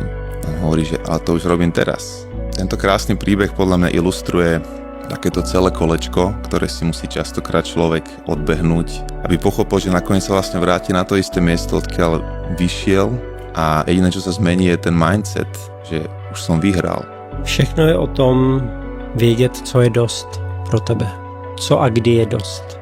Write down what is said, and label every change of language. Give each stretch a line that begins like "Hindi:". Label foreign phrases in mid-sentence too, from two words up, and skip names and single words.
Slovak: A on hovorí, že ale to už robím teraz. Tento krásny príbeh podľa mňa ilustruje takéto celé kolečko, ktoré si musí častokrát človek odbehnúť, aby pochopil, že nakoniec sa vlastne vráti na to isté miesto, odkiaľ vyšiel a jediné, čo sa zmení, je ten mindset, že už som vyhral.
Czech: Všechno je o tom vědět, co je dost pro tebe. Co a kdy je dost.